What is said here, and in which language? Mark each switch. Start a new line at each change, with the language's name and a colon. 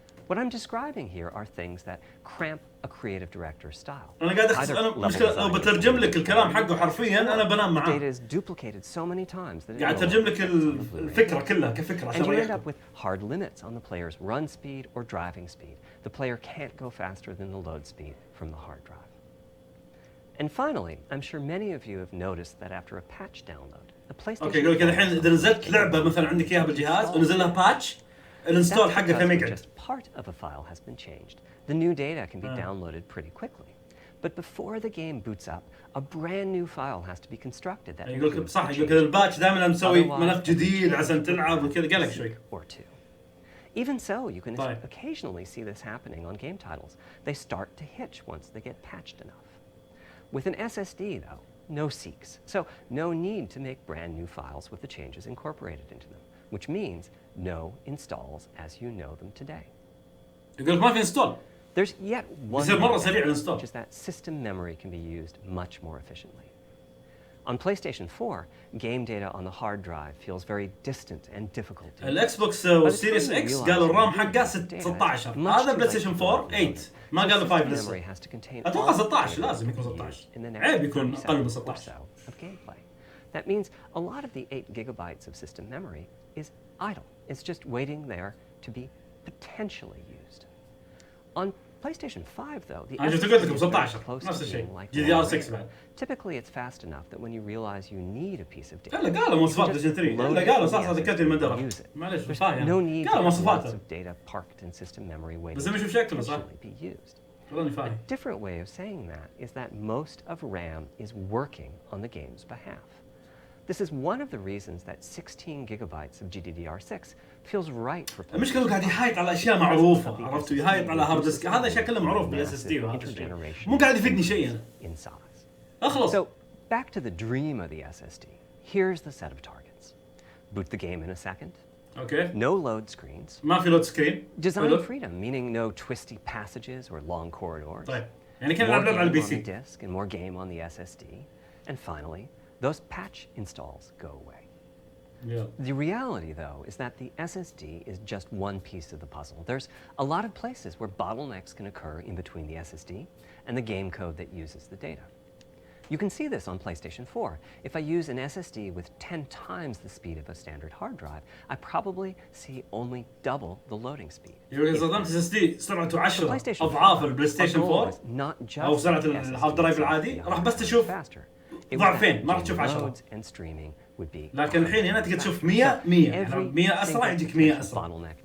English: What I'm describing here are things that cramp a creative director's style.
Arabic: أنا قاعد أنا مشكلة لو بترجم لك الكلام حقه حرفيا أنا بنام معاه.
English: Data is duplicated so many times that
Arabic: قاعد أترجم لك الفكرة كلها كفكرة عشان
English: you end up with hard limits on the player's run speed or driving speed. The player can't go faster than the load speed from the hard drive. And finally, I'm sure many of you have noticed that after a patch download, the PlayStation.
Arabic: أوكي يقول كذا الحين إذا نزلت لعبة مثلا عندك إياها بالجهاز ونزل لها باتش الانستول حقه كم يقعد.
English: Part of a file has been changed. The new data can be downloaded pretty quickly. But before the game boots up, a brand new file has to be constructed that
Arabic: يقولك صح يقولك الباتش دائما مسوي ملف جديد عشان تلعب وكذا قالك شوي.
English: Or two. Even so, you can occasionally see this happening on game titles. They start to hitch once they get patched enough. With an SSD, though, no seeks. So no need to make brand new files with the changes incorporated into them, which means no installs as you know them today.
Arabic: يقولك ما في install.
English: There's yet one which is that system memory can be used much more efficiently. On PlayStation 4, game data on the hard drive feels very distant and difficult.
Arabic: الإكس بوكس والسيريس إكس قالوا الرام حقه 16 هذا بلايستيشن 4 8 ما قالوا 5 لسه. أتوقع 16 لازم يكون 16 عيب يكون أقل من 16.
English: That means a lot of the 8 gigabytes of system memory is idle. It's just waiting there to be potentially used. On PlayStation 5, though, the
Arabic: أنا شفت قلت لكم 16 نفس الشيء. GDR 6 بعد.
English: Typically, it's fast enough that when you realize you need a piece of data,
Arabic: لا قالوا مواصفات فيرجن 3. لا قالوا صح ذكرت المدرة. معليش مش فاهم.
English: no need
Arabic: قالوا
English: for
Arabic: مواصفاتها.
English: lots of data parked in system memory waiting
Arabic: بس ما
English: to
Arabic: شوف شكله صح.
English: potentially be used.
Arabic: والله فاهم.
English: A different way of saying that is that most of RAM is working on the game's behalf. This is one of the reasons that 16 gigabytes of GDDR6 feels right for
Arabic: المشكلة قاعد يحايط على أشياء معروفة، عرفتوا؟ يحايط على هارد ديسك، هذا أشياء كله معروف بالاس اس دي وهذا الشيء. مو قاعد يفيدني شيء أنا.
English: in size.
Arabic: أخلص.
English: So back to the dream of the SSD. Here's the set of targets. Boot the game in a second. Okay. No load screens.
Arabic: ما في لود سكرين.
English: Design freedom, meaning no twisty passages or long corridors.
Arabic: طيب. يعني كان
English: More
Arabic: نلعب على البي
English: game on the
Arabic: سي.
English: disk and more game on the SSD. And finally, those patch installs go away. Yeah. The reality, though, is that the SSD is just one piece of the puzzle. There's a lot of places where bottlenecks can occur in between the SSD and the game code that uses the data. You can see this on PlayStation 4. If I use an SSD with 10 times the speed of a standard hard drive, I probably see only double the loading speed.
Arabic: يقول إذا استخدمت اس اس دي سرعته 10 أضعاف البلاي ستيشن 4 أو سرعة الهارد درايف العادي، راح بس تشوف ضعفين، ما راح تشوف 10. لكن الحين هنا تقدر تشوف 100 100 أسرع يجيك 100 أسرع.